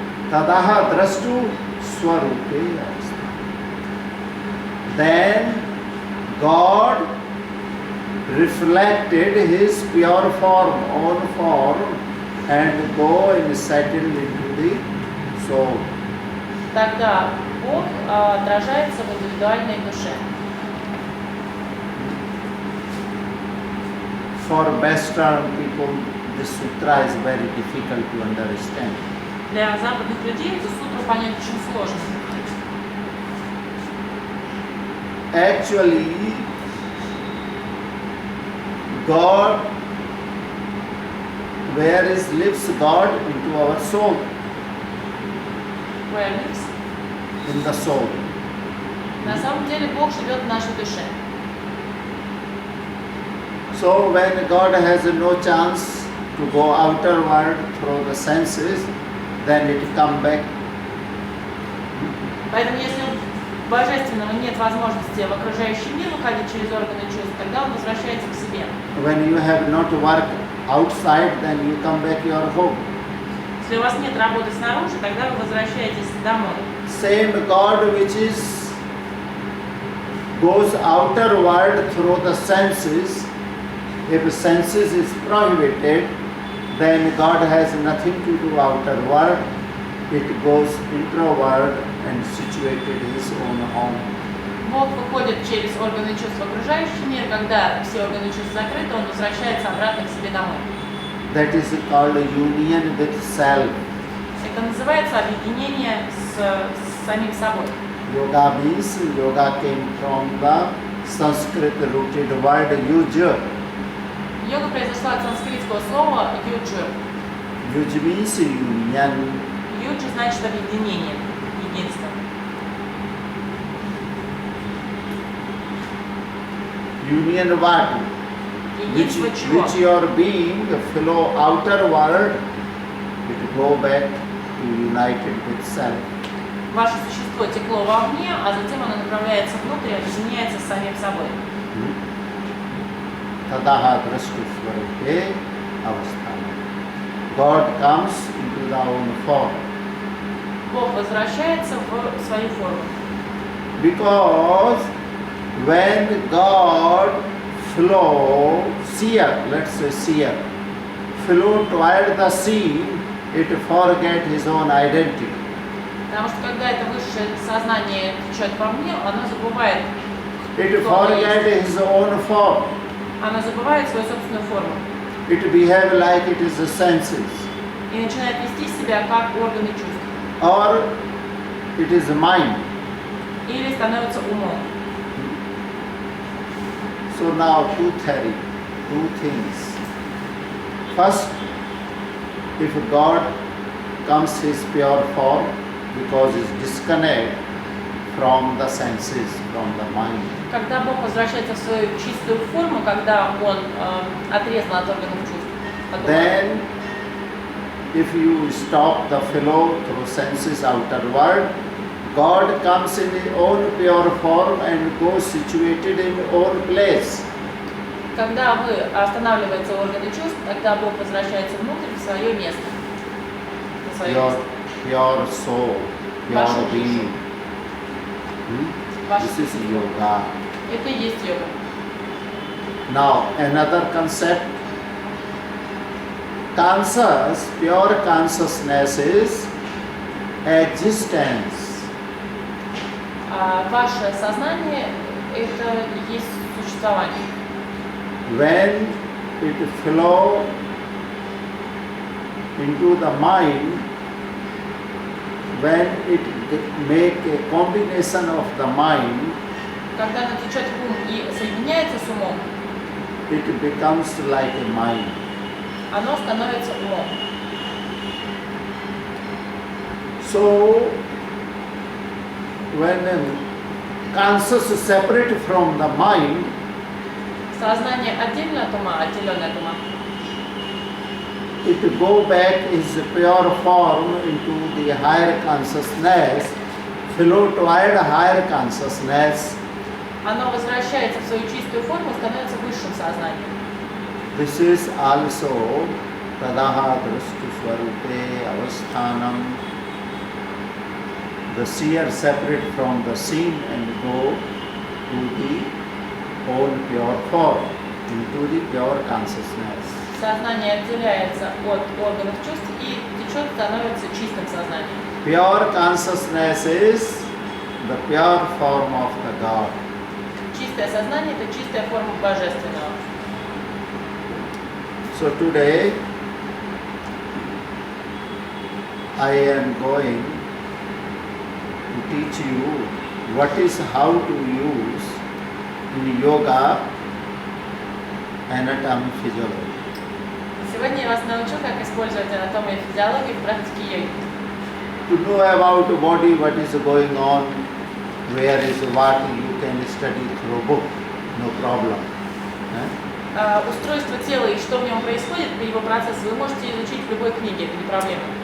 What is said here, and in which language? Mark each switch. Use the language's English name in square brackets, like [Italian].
[Sanskrit] Tadaha drastu swarupe avastha. [English] Then God reflected his pure form, own form, and go and settle into the soul. [Russian] Тогда Бог отражается в индивидуальной душе. [English] For Western people, this sutra is very difficult to understand. [Russian] Для западных людей эту сутру понять очень сложно. [English] Actually, God, where is lives God into our soul, Where lives? in the soul. [Russian] На самом деле Бог живет в нашей душе. [English] So when God has no chance to go outerward through the senses, then it come back. [Russian] Поэтому если у Божественного нет возможности в окружающий мир уходить через органы чувств, тогда он возвращается к себе. [English] When you have not work outside, then you come back your home. [Russian] Если у вас нет работы снаружи, тогда вы возвращаетесь домой. [English] Same God which is goes outerward through the senses. If senses is prohibited, then God has nothing to do outerward. It goes introvert and situated his own home. [Russian] Бог выходит через органы чувств в окружающий мир, когда все органы чувств закрыты, он возвращается обратно к себе домой. [English] That is called union with self. [Russian] Это называется объединение с самим собой. [English] Yoga means yoga came from the Sanskrit rooted word yuj. [Russian] Йога произошла от санскритского слова юджи. [English] Yuj means union. [Russian] Юджи значит объединение, единство. [English] Union what? [Russian] Единство чего? [English] Which your being flow outerward, it go back to united with self. [Russian] Ваше существо текло вовне, а затем оно направляется внутрь и объединяется с самим собой. [Sanskrit] Tadaha drashtu swarupe avasthana. [English] God comes into the own form. [Russian] Бог возвращается в свою форму. [English] Because when God flow, seer, let's say seer, flow toward the scene, it forget his own identity. [Russian] Потому что когда это высшее сознание течет во мне, оно забывает, [English] It [Russian] кто оно есть. [English] forget his own form. [Russian] Оно забывает свою собственную форму [English] It behave like it is the senses. [Russian] и начинает вести себя как органы чувств. [English] Or it is mind. [Russian] Или становится умом. [English] So now two things. First, if God comes his pure form, because it's disconnect from the senses, from the mind. [Russian] Когда Бог возвращается в свою чистую форму, когда Он отрезан от органов чувств, от ума, [English] Then, if you stop the flow through senses outerward, God comes in his own pure form and goes situated in own place. [Russian] когда вы останавливаете органы чувств, тогда Бог возвращается внутрь в свое место. На свое [English] Your [Russian] место. [English] pure soul, [Russian] Вашу [English] pure [Russian] душу. [English] being. [Russian] Вашу [English] This is [Russian] душу. [English] yoga. [Russian] Это и есть йога. [English] Now, another concept. Conscious, pure consciousness is existence. [Russian] Ваше сознание – это и есть существование. [English] When it flow into the mind, when it make a combination of the mind, [Russian] Когда оно течет в ум и соединяется с умом, [English] it becomes like a mind. [Russian] оно становится умом. [English] So, when conscious is separate from the mind, [Russian] Сознание отдельно от ума, отделенное от ума. [English] it go back its pure form into the higher consciousness, flow toward higher consciousness. [Russian] Оно возвращается в свою чистую форму и становится высшим сознанием. [English] This is also [Sanskrit] tadaha drashtu swarupe avasthanam. [English] The seer separate from the scene and go to the own pure form. into the pure consciousness. [Russian] Сознание отделяется от органов чувств и течет, становится чистым сознанием. [English] Pure consciousness is the pure form of the God. [Russian] Чистое сознание – это чистая форма божественного. [English] So today I am going to teach you what is how to use in yoga anatomy physiology. [Russian] Сегодня я вас научу, как использовать анатомию и физиологию в практике йоги. [English] To know about the body, what is going on, where is what, you can study through book, no problem. [Russian] Устройство тела и что в нем происходит, его процесс, вы можете изучить в любой книге, это не проблема.